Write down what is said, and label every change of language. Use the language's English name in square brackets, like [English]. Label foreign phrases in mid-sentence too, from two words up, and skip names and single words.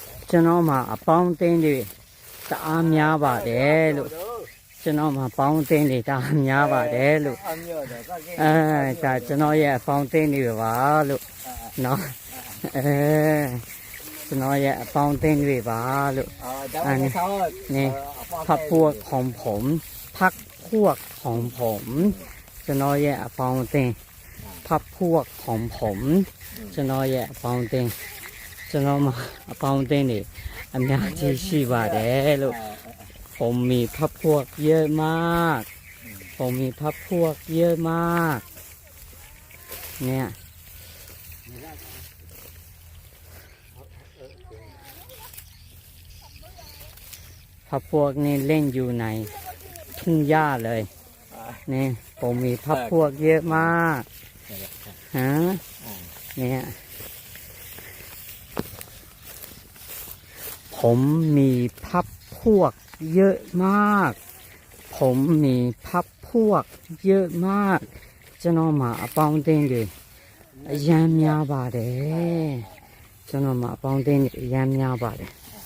[Burmese] ကျွန်တော်မှာအပေါင်းအသင်းတွေတအားများပါတယ်လို့ကျွန်တော်မှာပေါင်းအသင်းတွေတအားများပါတယ်လို့ဒါကျွန်တော်ရဲ့အပေါင်းအသင်းတွေပါလို့နော် ကျွန်တော်ရဲ့အပေါင်းအသင်းတွေပါလို့ [Thai] นี่พักพวกของผมพักพวกของผม [Burmese] ကျွန်တော်ရဲ့အပေါင်းအသင်း [Thai] พักพวกของผม [Burmese] ကျွန်တော်ရဲ့အပေါင်းအသင်းကျွန်တော်မှာအပေါင်းအသင်းတွေအများကြီးရှိပါတယ်လို့ [Thai] ผมมีพักพวกเยอะมากผมมีพักพวกเยอะมากเนี่ย พักพวกนี่เล่นอยู่ในทุ่งหญ้าเลยนี่ผมมีพักพวกเยอะมากฮะเนี่ย ผมมีพักพวกเยอะมากผมมีพักพวกเยอะมาก [Burmese] ကျွန်တော်မှာအပေါင်းအသင်းတွေအများများပါတယ်ကျွန်တော်မှာအပေါင်းအသင်းတွေအများများပါတယ်